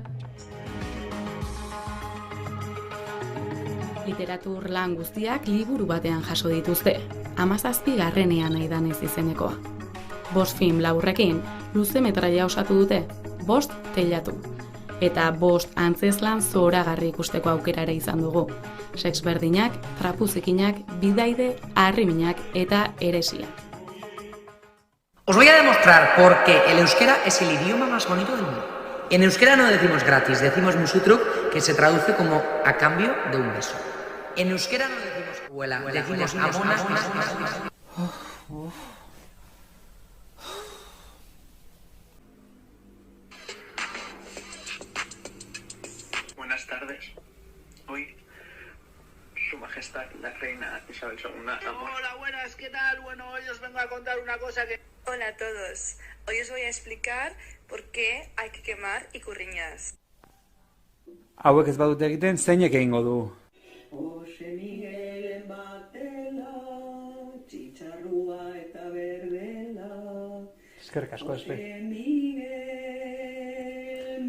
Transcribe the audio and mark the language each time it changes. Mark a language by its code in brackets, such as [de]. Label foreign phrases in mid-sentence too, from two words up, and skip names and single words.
[eu] Literatur lan guztiak liburu batean jaso dituzte, 17garrenean aidanez izenekoa. 5 film laburrekin luze metraia osatu dute, 5 teilatu. Eta 5 antzezlan zoragarri ikusteko aukera ere izan dugu. Sex berdinak, trapuzikinak, bidaide, harriminak eta heresia. [es] Os voy a demostrar por qué el euskera es el idioma más bonito del mundo. En euskera no decimos gratis, decimos musutruk, que se traduce como a cambio de un beso. En euskera no decimos abuela, decimos amona. Buenas tardes. Hoy, Su Majestad la Reina Isabel II. Hola, buenas, ¿qué tal? Bueno, hoy os vengo a contar una cosa que... Hola a todos. Hoy os voy a explicar por qué hay que quemar ikurriñas. [eu] Hauek ez badute egiten, zeinek egingo du? Jose Miguelen batela, txitxarrua eta berdela. Eskerrik asko, Espe. Miguel,